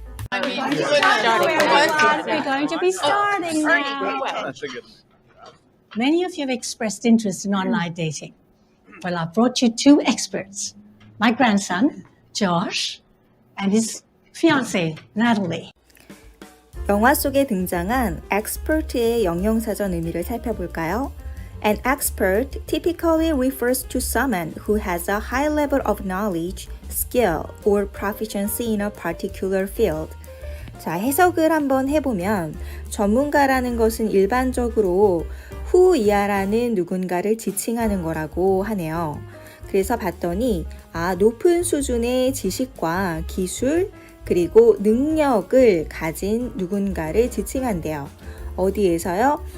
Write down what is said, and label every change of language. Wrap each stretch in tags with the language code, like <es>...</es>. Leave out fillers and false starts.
<en>We're going to be starting now. Many of you have expressed interest in online dating. Well, I brought you two experts. My grandson, Josh, and his fiancée, Natalie.</en> <ko>영화 속에 등장한 expert의 영영사전 의미를 살펴볼까요?</ko> <en>An expert typically refers to someone who has a high level of knowledge, skill, or proficiency in a particular field.</en> <ko>자, 해석을 한번 해보면 전문가라는 것은 일반적으로 who 이하라는 누군가를 지칭하는 거라고 하네요. 그래서 봤더니 높은 수준의 지식과 기술 그리고 능력을 가진 누군가를 지칭한대요. 어디에서요?</ko>